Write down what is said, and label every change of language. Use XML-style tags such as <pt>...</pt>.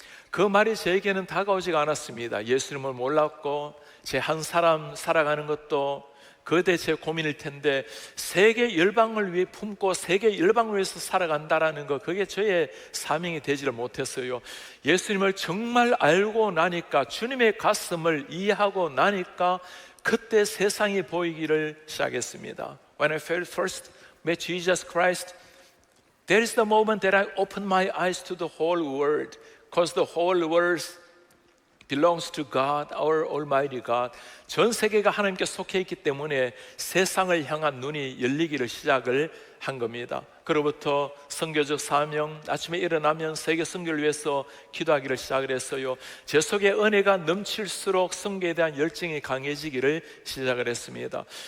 <ko>그 말이 저에게는 다가오지가 않았습니다. 예수님을 몰랐고 제 한 사람 살아가는 것도 그대 제 고민일 텐데, 세계 열방을 위해 품고 세계 열방을 위해서 살아간다라는 거, 그게 저의 사명이 되지를 못했어요. 예수님을 정말 알고 나니까, 주님의 가슴을 이해하고 나니까 그때 세상이 보이기를 시작했습니다.</ko> <en>When I first met Jesus Christ, there is the moment that I opened my eyes to the whole world, because the whole world belongs to God, our Almighty God.</en> <ko>전 세계가 하나님께 속해 있기 때문에 세상을 향한 눈이 열리기를 시작을 한 겁니다. 그로부터 선교적 사명, 아침에 일어나면 세계 선교를 위해서 기도하기를 시작을 했어요. 제 속에 은혜가 넘칠수록 선교에 대한 열정이 강해지기를 시작을 했습니다.</ko>